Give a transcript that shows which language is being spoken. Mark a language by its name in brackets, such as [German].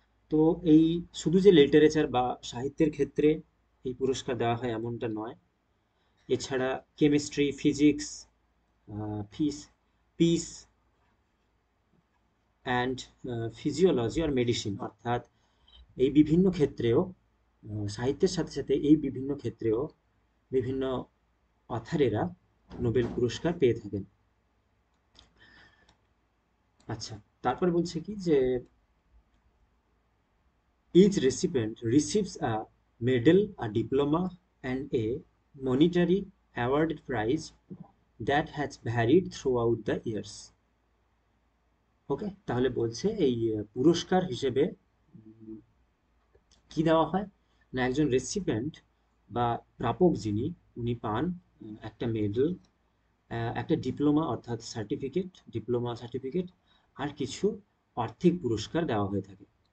[Bangla] তো এই শুধু যে লিটারেচার বা সাহিত্যের ক্ষেত্রে এই পুরস্কার দেওয়া হয় এমনটা নয়, এছাড়া chemistry, physics, fees piece and physiology আর medicine, অর্থাৎ এই বিভিন্ন ক্ষেত্রেও সাহিত্যের সাথে সাথে এই বিভিন্ন ক্ষেত্রেও বিভিন্ন অথারেরা নোবেল পুরস্কার পেয়ে থাকেন। আচ্ছা, তারপর বলছে কি যে [English] each recipient receives a medal, a diploma, and a monetary awarded prize that has varied throughout the years. [Bangla] ওকে, তাহলে বলছে এই পুরস্কার হিসেবে কি দেওয়া হয় না, একজন রেসিপিয়েন্ট বা প্রাপক যিনি, উনি পান একটা মেডেল, একটা ডিপ্লোমা অর্থাৎ ডিপ্লোমা সার্টিফিকেট, আর কিছু আর্থিক পুরস্কার দেওয়া হয়ে থাকে।